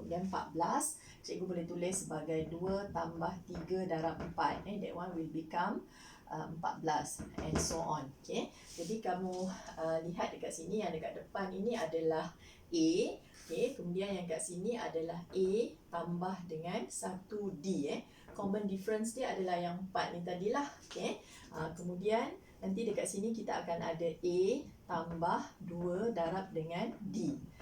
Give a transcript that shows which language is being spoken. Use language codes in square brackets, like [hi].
[ms] Kemudian 14 cikgu boleh tulis sebagai 2 tambah 3 darab 4. [en] That one will become 14 and so on. [ms] Okay, jadi kamu lihat dekat sini, yang dekat depan ini adalah A. Okay, kemudian yang kat sini adalah A tambah dengan 1D. Common difference dia adalah yang 4 ni tadilah. Okay, kemudian nanti dekat sini kita akan ada A tambah 2 darab dengan D.